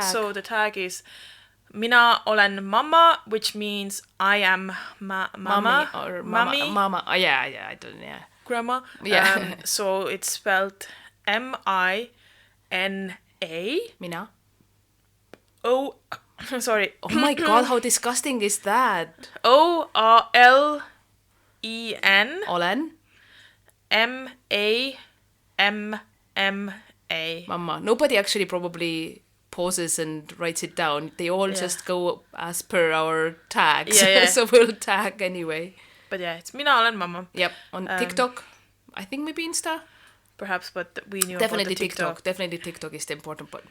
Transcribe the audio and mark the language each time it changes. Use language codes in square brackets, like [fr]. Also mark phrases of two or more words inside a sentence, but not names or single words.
[en] So the tag is [et] Mina olen mama, [en] which means I am mama or mommy, mama. Oh, yeah, I don't. Yeah. grandma. Yeah. So it's spelled Mina. Mina. Oh, sorry. Oh my god, how disgusting is that? OLEN Olen. MAMMA. Mama. Nobody actually probably pauses and writes it down. They all just go as per our tags. Yeah. So we'll tag anyway. But yeah, it's [et] Mina olen mama. [en] Yep. On TikTok. I think maybe Insta. Perhaps, but we knew Definitely about the TikTok. Definitely TikTok is the important part.